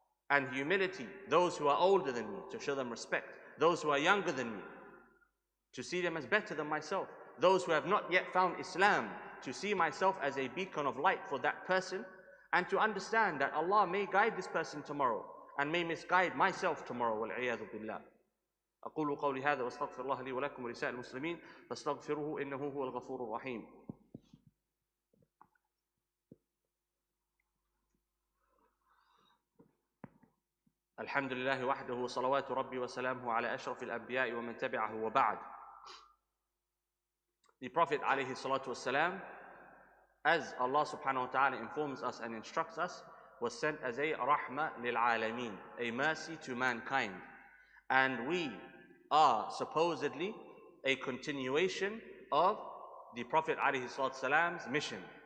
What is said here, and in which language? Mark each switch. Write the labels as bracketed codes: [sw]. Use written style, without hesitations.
[en] And humility, those who are older than me, to show them respect. Those who are younger than me, to see them as better than myself. Those who have not yet found Islam, to see myself as a beacon of light for that person, and to understand that Allah may guide this person tomorrow, and may misguide myself tomorrow. [ar] وَالْعِيَاذُ بِاللَّهِ. أقول قولي هذا واستغفر الله لي ولكم ولسائر المسلمين فاستغفروه إنه هو الغفور الرحيم. الحمد لله وحده صلوات ربي وسلامه على أشرف الأنبياء ومن تبعه وبعد. [en] The Prophet [ar] عليه الصلاة والسلام, [en] as Allah subhanahu wa ta'ala informs us and instructs us, was sent as a rahmah lil alameen, a mercy to mankind. And we are supposedly a continuation of the Prophet alayhi salatu salam's mission.